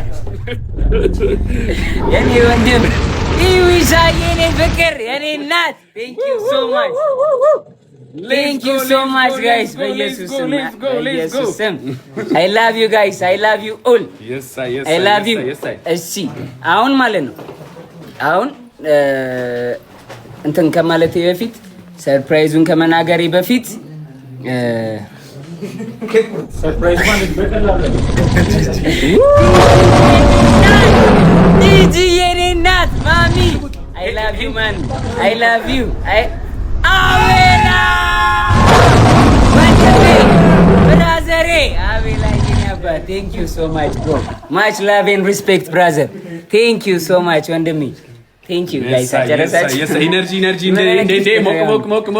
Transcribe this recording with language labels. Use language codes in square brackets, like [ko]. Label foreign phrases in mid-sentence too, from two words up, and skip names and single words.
[am] የኔ ወንድም ኢዊሻዬ የኔ ፍቅር የኔ እናት [en] thank you so much Thank you so much guys. [am] በኢየሱስ ስም [en] I love you guys. I love you all. Yes sir. I love you. [am] እሺ አሁን ማለት ነው አሁን እንትን ከማለቴ በፊት ሰርፕራይዙን ከመናገሬ በፊት ሰርፕራይዝ ማለት በቀላሉ ዲጂ የኔ እናት ማሚ [en] I love you man. I love you. [am] አቤላ ወንድሜ ብራዘሬ አቤላ የኔ አባት [en] thank you so much bro much love and respect brother thank you so much ወንድሜ thank you guys አጨረሳችሁ [am] ኢነርጂ እንደ ሞቅ